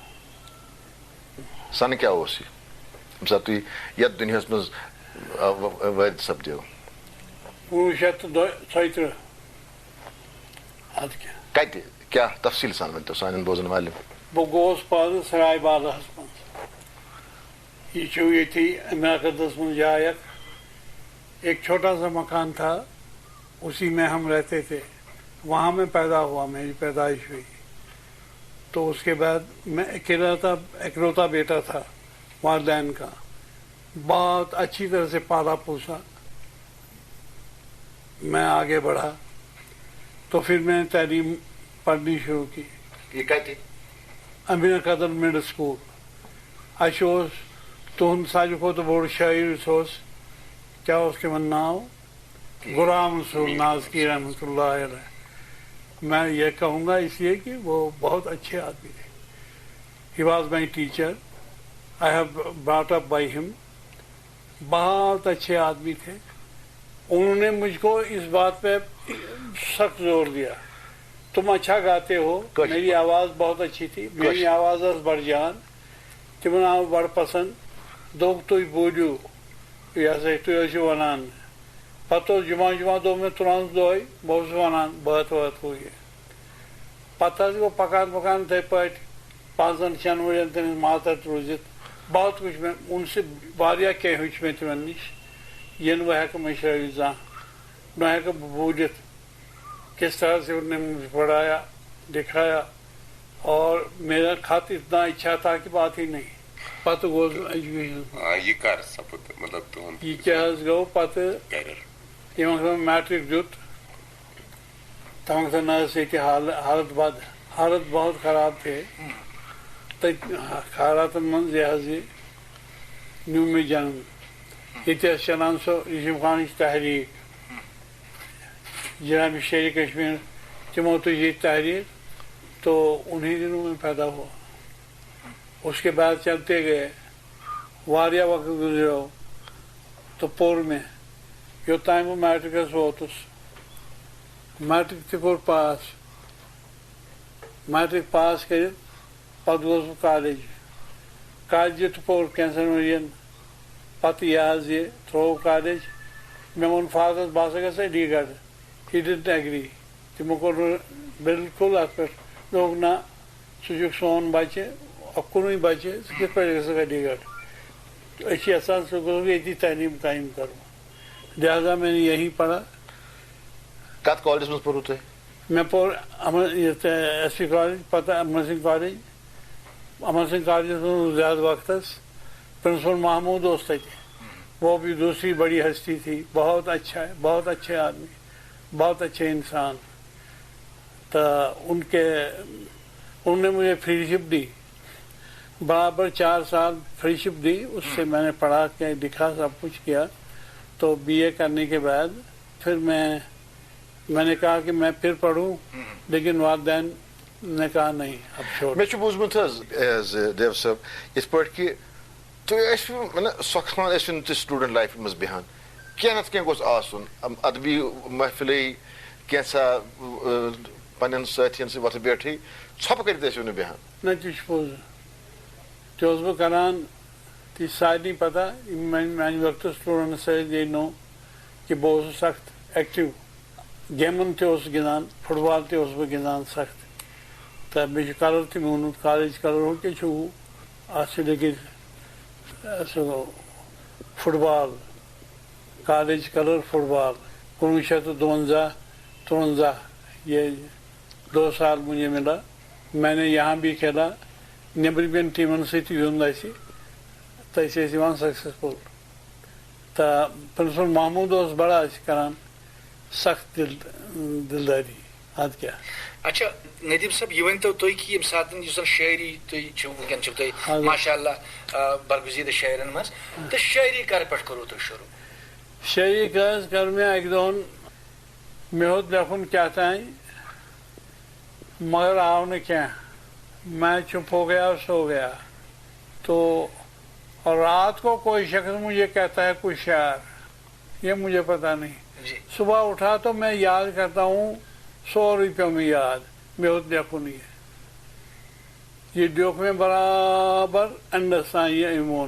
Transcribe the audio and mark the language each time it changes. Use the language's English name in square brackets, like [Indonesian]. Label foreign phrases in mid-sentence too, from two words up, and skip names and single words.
[Kashmiri] سن کیا اوس یہ یم سات تُہۍ یتھ دُنیاہس منٛز وٲرِد سپدیو؟ 1936. ادٕ کیٛاہ کتہِ کیا تفصیل سان ؤنۍتو سانٮ۪ن بوزن والٮ۪ن. بہٕ گوٚوُس پانہٕ سراے بالہس منٛز. یہ چھُ ییٚتھی امیرکندس منٛز جاے اکھ [Urdu] ایک چھوٹا سا مکان تھا اسی میں ہم رہتے تھے. وہاں میں پیدا ہوا میری پیدائش ہوئی. تو اس کے بعد میں اکلوتا بیٹا تھا والدین کا. بہت اچھی طرح سے پالا پوسا. میں آگے بڑھا تو پھر میں نے تعلیم پڑھنی شروع کی. [Kashmiri] یہ کتہِ؟ امیر قدر مڈل سکول. اَسہِ اوس تُہُنٛد ساروی کھۄتہٕ بوٚڑ شٲعر اوس کیا اس کے من ناو غلام رسول نازکی رحمۃ اللہ علیہ. [Urdu] میں یہ کہوں گا اس لیے کہ وہ بہت اچھے آدمی تھے. [English] He was my teacher. I have brought up by him. [Urdu] بہت اچھے آدمی تھے. انہوں نے مجھ کو اس بات پہ سخت زور دیا تم اچھا گاتے ہو. میری آواز بہت اچھی تھی. میری آواز [Kashmiri] ٲس بڑ جان. تمن آو بڑ پسند. دوٚپ تُہۍ بوٗزِو یہِ ہسا تُہۍ ٲسِو ونان. پتہٕ اوس جمعہ دۄہ مےٚ تُرٛوانٛسہِ دۄہے بہٕ اوسُس ونان بٲتھ وٲتھ ہُہ یہِ. پتہٕ حظ گوٚو پکان یِتھٕے پٲٹھۍ 5-6 ؤرین تٔمِس ماتحت روٗزِتھ. [Urdu] بہت کچھ [Kashmiri] مےٚ [Urdu] ان سے [Kashmiri] واریاہ کینٛہہ ہیوٚچھ مےٚ تِمن نِش یہ نہٕ بہٕ ہٮ۪کہٕ مٔشرٲوِتھ زانٛہہ. نہ ہٮ۪کہٕ بہٕ بوٗلِتھ [Urdu] کس طرح سے انہوں نے مجھے پڑھایا دکھایا. اور میرا خط اتنا اچھا تھا کہ بات ہی نہیں. [Kashmiri] پتہٕ گوس بہٕ ایجوکیشن. یہ کر سپُد مطلب تُہُنٛد یہ کیٛاہ حظ گوٚو پتہٕ یِمن سۭتۍ میٹرک دیُت تمن سۭتۍ نہ ٲس ییٚتہِ حالت بد. [Urdu] حالت بہت خراب تھے. [Kashmiri] تٔتھۍ حالاتن منٛز یہِ حظ یہِ نیوٗ مےٚ جنم. ییٚتہِ ٲس چلان سۄ یوسف خانٕچ تحریٖک جناب شیر کشمیر تمو تُج ییٚتہِ تحریٖک [Urdu] تو انہیں دنوں میں پیدا ہوا. اس کے بعد چلتے گئے [Kashmiri] واریاہ وقت گزریو تو پوٚر مےٚ یوٚتانۍ بہٕ میٹرکس ووتُس. میٹرک تہِ کوٚر پاس. میٹرک پاس کٔرِتھ پتہٕ گوس بہٕ کالیج. کالجہِ تہِ پوٚر کینٛژن ؤرین. پتہٕ یہِ حظ یہِ ترٛوو کالیج. مےٚ ووٚن فادرس بہٕ ہسا گژھٕ علی گڑھ. [English] He didn't agree. [Kashmiri] تِمو کوٚر نہٕ بِلکُل اتھ پٮ۪ٹھ. دوٚپُکھ نہ ژٕ چھُکھ سون بچہِ اکُنُے بچہِ ژٕ کِتھ پٲٹھۍ گژھکھ علی گڑھ. أسۍ چھِ یژھان ژٕ گوٚژھ ییٚتی تعلیٖم قٲیِم کرُن. [Urdu] لہذا میں نے یہی پڑھا. [Kashmiri] کتھ کالجس منٛز پوٚروٕ تۄہہِ؟ مےٚ پوٚر یتھ ایس پی کالج پتہٕ امر سنگھ کالج. امر سنگھ کالجس منٛز زیادٕ وقتس. پرنسپل محمود اوس تتہِ. [Urdu] وہ بھی دوسری بڑی ہستی تھی. بہت اچھا ہے. بہت اچھے آدمی. بہت اچھے انسان. تو انہوں نے مجھے فری شپ دی. برابر 4 سال فری شپ دی. اس سے میں نے پڑھا کے لکھا سب کچھ کیا. تو BA کرنے کے بعد پھر میں نے کہا کہ میں پھر پڑھوں لیکن والدین نے کہا نہیں اب چھوڑ. [Kashmiri] مےٚ چھُ بوٗزمُت حظ دیو صٲب یِتھ پٲٹھۍ کہِ تُہۍ ٲسوٕ مطلب سۄکھان ٲسوٕ نہٕ تُہۍ سٹوٗڈنٛٹ لایفہِ منٛز بیٚہان. کینٛہہ نتہٕ کینٛہہ گوٚژھ آسُن. ادبی محفلٕے کینٛژھا پننٮ۪ن سٲتھین سۭتۍ وۄتھٕ بیٹھٕے ژھۄپہٕ کٔرِتھ ٲسِو نہٕ بیٚہان. نہ تہِ چھُ پوٚز. تہِ اوسُس بہٕ کران. تہِ چھِ سارنٕے پتہ یِم میانہِ وقتہٕ سٹوٗڈنٛٹ ٲسۍ یہِ نو کہِ بہٕ اوسُس سخت ایکٹِو. گیمن تہِ اوسُس گِنٛدان فُٹ بال تہِ اوسُس بہٕ گِنٛدان سخت تہٕ بیٚیہِ چھُ کلر تہِ میوٗنمُت کالج کلر ہُہ کیٛاہ چھُ اَتھ چھُ لیکِتھ سُہ گوٚو فُٹ بال کالج کلر فُٹ بال 1952-53 [Urdu] یہ 2 سال مجھے ملا میں نے یہاں بھی کھیلا [Kashmiri] نیبرِمٮ۪ن ٹیٖمن سۭتۍ گِیُنٛد اَسہِ تہٕ أسۍ ٲسۍ یِوان سکسیسفُل تہٕ پرنسپل محموٗد اوس بڑٕ اَسہِ کران سخت دِلدٲری اَدٕ کیٛاہ اچھا ندیم صٲب یہ ؤنتو تُہۍ کہِ ییٚمہِ ساتہٕ یُس زن شٲعری تُہۍ چھِو وٕنکٮ۪ن چھِو تُہۍ ماشاء اللہ برگزیٖدٕ شٲعرن منٛز تہٕ شٲعری کر پٮ۪ٹھ کوٚروٕ تۄہہِ شروٗع شٲعری حظ کٔر مےٚ اَکہِ دۄہن مےٚ ہیوٚت لیکھُن کیٛاہ تانۍ مگر آو نہٕ کیٚنٛہہ [Urdu] میں چُپ ہو گیا سو گیا تو رات کو کوئی شخص مجھے کہتا ہے کوئی شعر یہ مجھے پتا نہیں صبح اٹھا تو میں یاد کرتا ہوں 100 روپیوں میں یاد میں ہوت لیکھن یہ دیوکھ میں برابر انڈرسان یہ ایمون